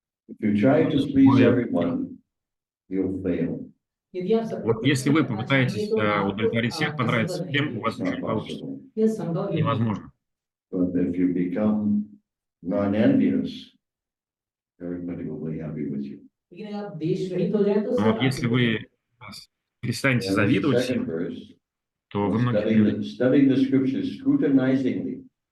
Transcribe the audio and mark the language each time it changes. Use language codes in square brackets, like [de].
[en] If you try to please everyone, you'll fail. [ru] вот если вы попытаетесь удовлетворить всех, понравиться всем, у вас ничего не получится. Невозможно. [en] But if you become non-envious, everybody will be happy with you. [ru] Но вот если вы перестанете завидовать всем, то вы многих... [en] Studying the scriptures scrutinizingly.